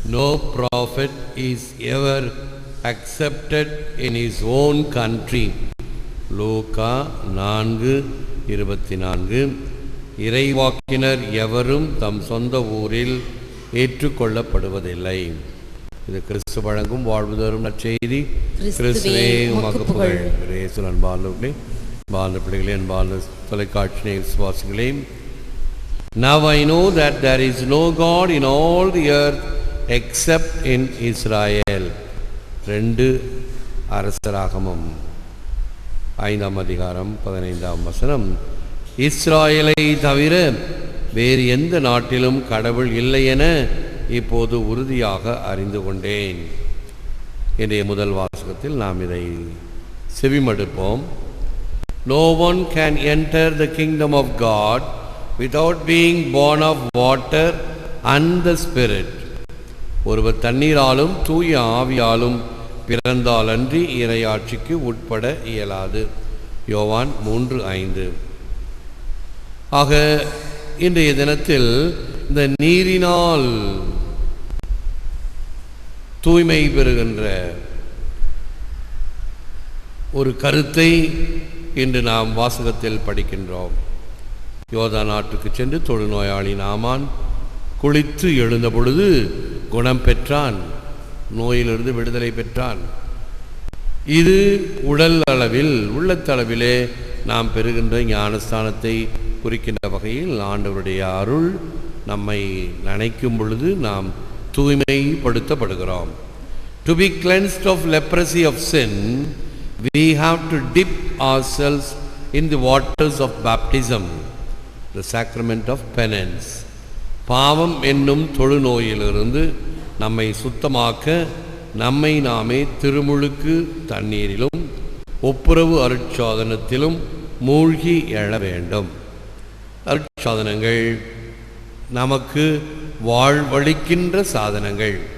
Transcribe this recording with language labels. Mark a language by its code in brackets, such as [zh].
[en] No prophet is ever accepted in his own country. [ta] லூக்கா 4:24. இறைவாக்கினர் எவரும் தம் சொந்த ஊரில் ஏற்றுக்கொள்ளப்படுவதில்லை. இது கிறிஸ்து வழங்கும் வாழ்வு தரும் நற்செய்தி. கிறிஸ்துவே உமக்கு புகழ். இயேசுவின் அன்பார்ந்தவர்களே, அன்பார்ந்த பிள்ளைகளே, அன்பார்ந்த தொலைக்காட்சி விசுவாசிகளே, [en] Now I know that there is no God in all the earth except in Israel. [ta] 2 அரசராகமம் 5:15. இஸ்ராயலை தவிர வேறு எந்த நாட்டிலும் கடவுள் இல்லை என இப்போது உறுதியாக அறிந்து கொண்டேன். இன்றைய முதல் வாசகத்தில் நாம் இதை செவிமடுப்போம். [en] No one can enter the kingdom of God without being born of water and the Spirit. [ta] ஒருவர் தண்ணீராலும் தூய ஆவியாலும் பிறந்தாலன்றி இறையாட்சிக்கு உட்பட இயலாது. யோவான் 3:5. ஆக இன்றைய தினத்தில் இந்த நீரினால் தூய்மை பெறுகின்ற ஒரு கருத்தை இன்று நாம் வாசகத்தில் படிக்கின்றோம். யோதா நாட்டுக்கு சென்று தொழுநோயாளி நாமான் குளித்து எழுந்த பொழுது குணம் பெற்றான், நோயிலிருந்து விடுதலை பெற்றான். இது உடல் அளவில் உள்ளத்தளவிலே நாம் பெறுகின்ற ஞானஸ்தானத்தை குறிக்கின்ற வகையில் ஆண்டவருடைய அருள் நம்மை நனைக்கும் பொழுது நாம் தூய்மைப்படுத்தப்படுகிறோம். [en] To be cleansed of leprosy of sin, we have to dip ourselves in the waters of baptism, the sacrament of penance. [ta] பாவம் என்னும் தொழுநோயிலிருந்து நம்மை சுத்தமாக்க நம்மை நாமே திருமுழுக்கு தண்ணீரிலும் ஒப்புரவு அருட்சாதனத்திலும் மூழ்கி எழ வேண்டும். அருட்சாதனங்கள் நமக்கு வாழ்வளிக்கின்ற சாதனங்கள்.